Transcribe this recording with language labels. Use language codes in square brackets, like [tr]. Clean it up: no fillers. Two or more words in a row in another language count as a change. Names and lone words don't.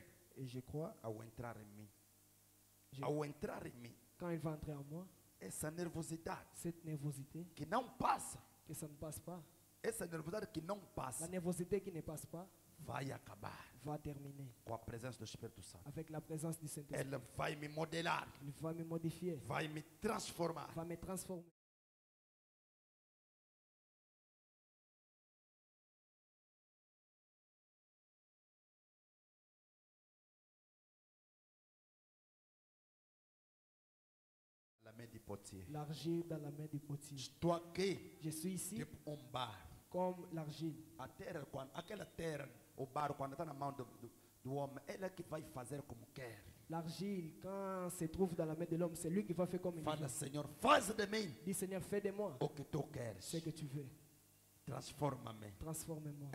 [fr] Et je crois, [pt] ao entrar em mim, [fr] je- [pt] ao entrar em mim, [fr] quand il va entrer en moi, [pt] essa nervosidade [fr] cette nervosité, [pt] que não passa, [fr] que ça ne passe pas, [pt] essa nervosidade que não [fr] la [pt] passa, [fr] nervosité qui ne passe pas, [pt] vai acabar [fr] va terminer [pt] com a presença do Espírito Santo. [fr] avec la présence du Saint-Esprit. [pt] Ele vai me modelar, [fr] Il va me modifier, [pt] vai me transformar. [fr] va me transformer. La main de potier. L'argile dans la main du potier. [pt] Estou aqui, [fr] Je suis ici [pt] tipo bar. [fr] comme l'argile. [pt] A terra, aquela terra, o barro, quando está na mão do homem, ele é que vai fazer como quer. [fr] L'argile, quand se trouve dans la main de l'homme, c'est lui qui va faire comme il [pt] Fala, [fr] veut. [pt] Senhor, faz de mim [fr] Dis Seigneur, fais de moi [pt] o que tu queres. [fr] ce que tu veux. [pt] Transforma-me, [fr] Transforme-moi.